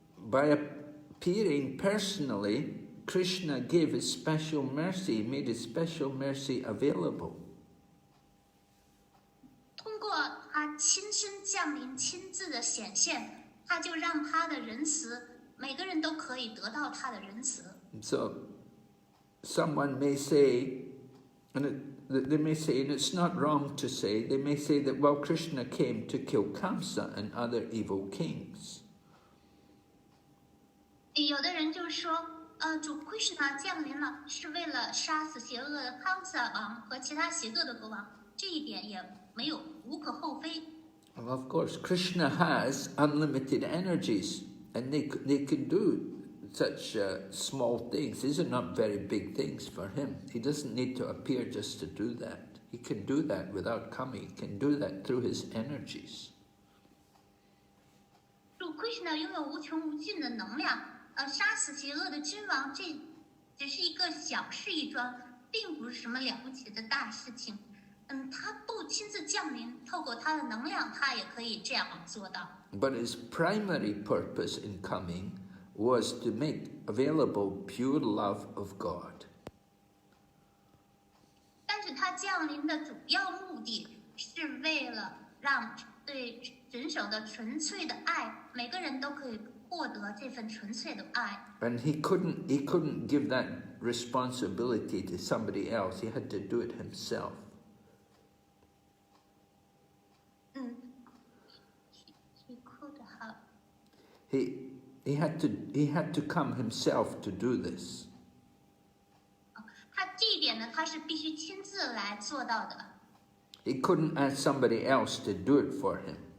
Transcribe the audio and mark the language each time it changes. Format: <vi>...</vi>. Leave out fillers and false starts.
<en>By appearing personally, Krishna gave his special mercy, made his special mercy available.</en> <zh>通过他亲身降临、亲自的显现，他就让他的仁慈，每个人都可以得到他的仁慈。</zh> <en>So, someone may say, and they may say, and it's not wrong to say, they may say that, well, Krishna came to kill Kamsa and other evil kings.</en> <zh>有的人就说，主 Krishna 降临了，是为了杀死邪恶的康萨王和其他邪恶的国王，这一点也没有无可厚非。</zh> <en>Well, of course, Krishna has unlimited energies, and they can do such small things. These are not very big things for him. He doesn't need to appear just to do that. He can do that without coming. He can do that through his energies.</en> <zh>主 Krishna 拥有无穷无尽的能量。杀死邪恶的君王，这只是一个小事一桩，并不是什么了不起的大事情。他不亲自降临，透过他的能量，他也可以这样做到。</zh> <en>But his primary purpose in coming was to make available pure love of God.</en> <zh>但是他降临的主要目的是为了让对神手的纯粹的爱，每个人都可以获得这份纯粹的爱。</zh> <en>And he couldn't give that responsibility to somebody else. He had to do it himself. He could have. He had to come himself to do this.</en> <zh>他这一点呢，他是必须亲自来做到的。</zh> <en>He couldn't ask somebody else to do it for him.</en>